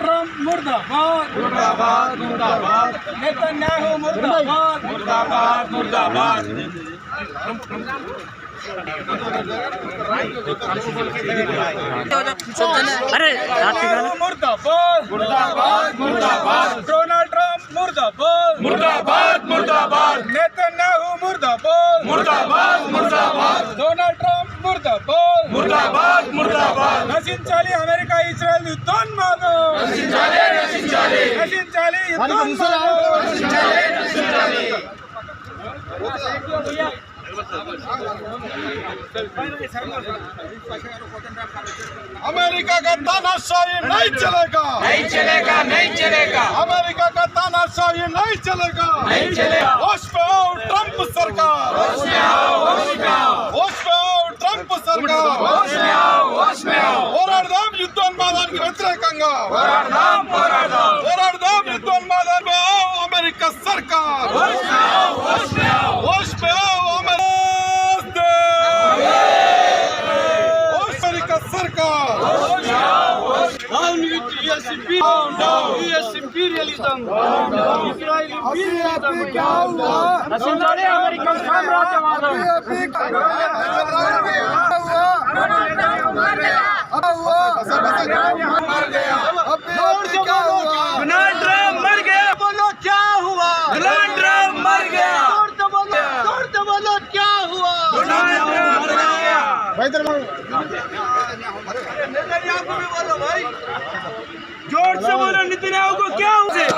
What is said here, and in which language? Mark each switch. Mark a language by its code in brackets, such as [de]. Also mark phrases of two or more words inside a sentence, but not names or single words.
[hi] मुर्दाबाद मुर्दाबाद मुर्दाबाद नेतन्याहू मुर्दाबाद मुर्दाबाद मुर्दाबाद मुर्दाबाद मुर्दाबाद मुर्दाबाद डोनाल्ड ट्रम्प मुर्दाबाद मुर्दाबाद मुर्दाबाद नेतन्याहू मुर्दाबाद मुर्दाबाद मुर्दाबाद डोनाल्ड ट्रम्प मुर्दाबाद मुर्दाबाद मुर्दाबाद [te] నశించాలి అమెరికా ఇజ్రాయెల్ యుద్ధోన్మాదం నశించాలి నశించాలి నశించాలి యుద్ధోన్మాదం నశించాలి నశించాలి [hi] अमेरिका का तानाशाही नहीं चलेगा नहीं चलेगा नहीं चलेगा अमेरिका का तानाशाही नहीं चलेगा नहीं चलेगा होश पे आओ ट्रंप सरकार होश में आओ होश में आओ होश पे आओ ट्रंप सरकार होश में आओ होश में आओ [te] పోరాడదాం యుద్ధోన్మాదానికి వ్యతిరేకంగా పోరాడదాం యుద్ధోన్మాదానికి అమెరికా సర్కార్ [hi] होश में आओ होश में आओ होश में आओ अमेरिका सरकार [en] down with US imperialism Israel imperialism [te] నశేంద్రాలే అమెరికన్ సామ్రాజ్యవాదం [hi] डोनाल्ड ट्रम्प मर गया बोलो क्या हुआ डोनाल्ड ट्रम्प मर गया जोर से बोलो क्या हुआ डोनाल्ड ट्रम्प मर गया नेतन्याहू को भी बोलो भाई जोर से बोलो नेतन्याहू को क्या हुआ